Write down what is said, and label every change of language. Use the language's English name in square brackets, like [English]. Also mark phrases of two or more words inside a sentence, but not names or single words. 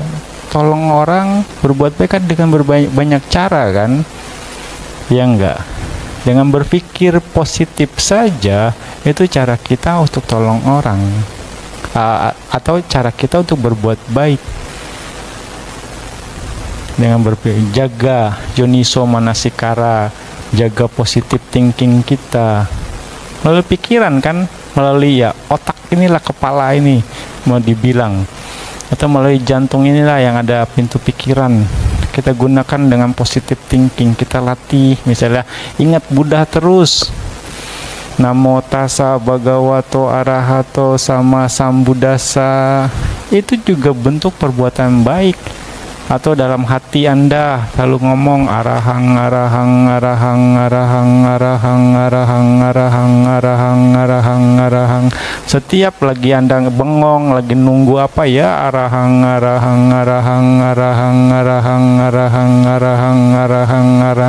[Indonesian] Tolong orang, berbuat baik kan dengan banyak cara kan, ya enggak. Dengan berpikir positif saja itu cara kita untuk tolong orang, atau cara kita untuk berbuat baik. Dengan berpikir, jaga [Pali] yoniso manasikara, [Indonesian] jaga [English] positive thinking [Indonesian] kita melalui pikiran kan, melalui ya otak inilah, kepala ini mau dibilang, atau melalui jantung inilah yang ada pintu pikiran. Kita gunakan dengan [English] positive thinking, [Indonesian] kita latih. Misalnya ingat Buddha terus, [Pali] Namo tassa bhagavato arahato sama sambuddhassa, [Indonesian] itu juga bentuk perbuatan baik. Atau dalam hati Anda lalu ngomong [Pali] arahang arahang arahang arahang arahang arahang arahang arahang arahang arahang. [Indonesian] Setiap lagi Anda bengong, lagi nunggu apa ya, [Pali] arahang arahang arahang arahang arahang arahang arahang arahang arahang.